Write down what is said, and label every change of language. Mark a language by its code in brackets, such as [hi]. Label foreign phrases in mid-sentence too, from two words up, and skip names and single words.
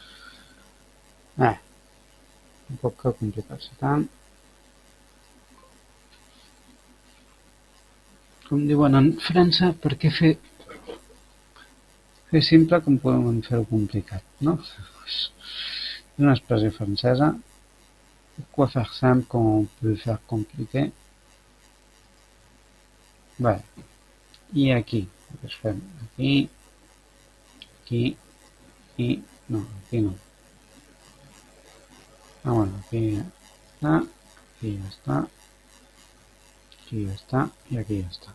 [ca] Tampoc cal complicar-se tant. Com diuen en França, per què fer simple com podem fer-ho complicat, no? És una expressió francesa. [fr] Pourquoi faire simple com on peut faire compliqué? [ca] Bé, i aquí, doncs fem aquí, aquí, i no, aquí no. Bueno, aquí ja està, aquí ja està, aquí ja està i aquí ja està.